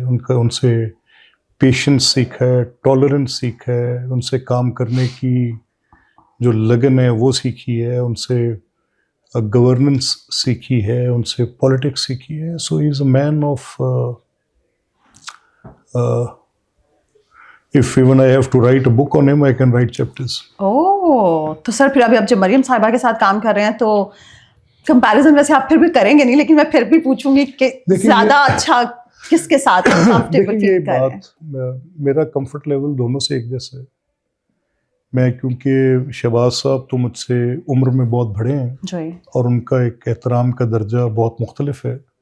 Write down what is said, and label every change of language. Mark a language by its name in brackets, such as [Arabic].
[Urdu] ان سے پیشنس سیکھا ہے, ٹالرنس سیکھا ہے, ان سے کام کرنے کی جو لگن ہے وہ سیکھی ہے, ان سے گورننس سیکھی ہے, ان سے پالیٹکس سیکھی ہے. [English] So he is a man of if even I have to write a book on him, I can write chapters. [Urdu] تو سر پھر ابھی آپ جب مریم صاحبہ کے ساتھ کام کر رہے ہیں تو کمپیریزن ویسے آپ پھر بھی کریں گے نہیں, لیکن میں پھر بھی پوچھوں گی کہ زیادہ اچھا کس کے ساتھ کمفرٹیبل فیل کر رہے ہیں؟ میرا کمفرٹ لیول دونوں سے ایک جیسا ہے. میں کیونکہ شہباز صاحب تو مجھ سے عمر میں بہت بڑے ہیں اور ان کا ایک احترام کا درجہ بہت مختلف ہے.